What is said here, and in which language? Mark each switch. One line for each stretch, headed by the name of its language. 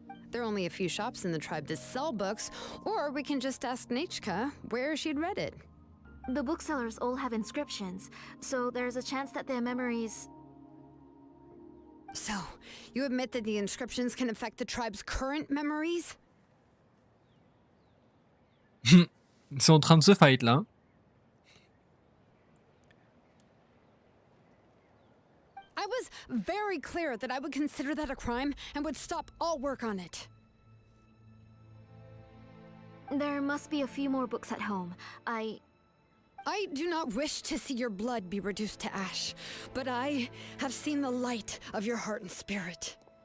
English: There are only a few shops in the tribe that sell books, or we can just ask Nachka where she'd read it. The booksellers all have inscriptions, so there's a chance that their memories... So, you admit that the inscriptions can affect the tribe's current memories?
French: Ils sont en train de se fight là.
English: I was very clear that I would consider that a crime and would stop all work on it. There must be a few more books at home. I do not wish to see your blood be reduced to ash, but I have seen the light of your heart and spirit.